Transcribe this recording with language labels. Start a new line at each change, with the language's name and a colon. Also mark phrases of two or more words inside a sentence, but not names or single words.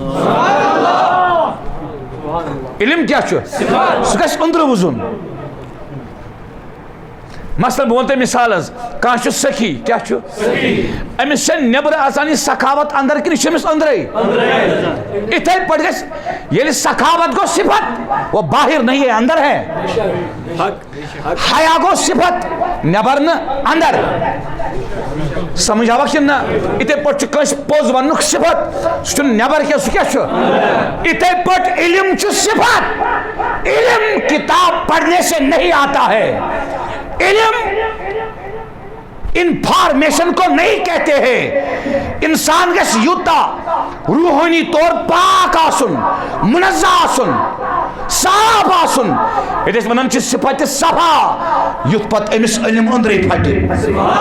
Kashmiri: علم کیٛاہ چھُ سُہ گژھِ أنٛدرٕ بوزُن مثلاً بہٕ وَنہٕ تۄہہِ مثال حظ کانٛہہ چھُ سخی کیٛاہ چھُ أمِس چھےٚ نٮ۪برٕ آسان یہِ سخاوت انٛدر کِنہٕ یہِ چھِ أمِس أنٛدرَے یِتھَے پٲٹھۍ گژھِ ییٚلہِ سخاوت گوٚو صفت
Urdu: وہ باہر نہیں ہے اندر ہے
Kashmiri: حیا گوٚو صفت نٮ۪بر نہٕ انٛدر سمجھ آوا کِنہٕ نہ یِتھَے پٲٹھۍ چھُ کٲنٛسہِ پوٚز وننُک صفت سُہ چھُنہٕ نٮ۪بر کینٛہہ سُہ کیٛاہ چھُ یِتھَے پٲٹھۍ علم چھُ صفت
Urdu: علم کتاب پڑھنے سے نہیں آتا ہے علم انفارمیشن کو نہیں کہتے ہیں
Kashmiri: انسان گژھِ یوٗتاہ روحٲنی طور پاک آسُن منزہ آسُن صاف آسُن ییٚتہِ أسۍ وَنان چھِ صفت صفا یُتھ پتہٕ أمِس علم أنٛدرٕے پھٹہِ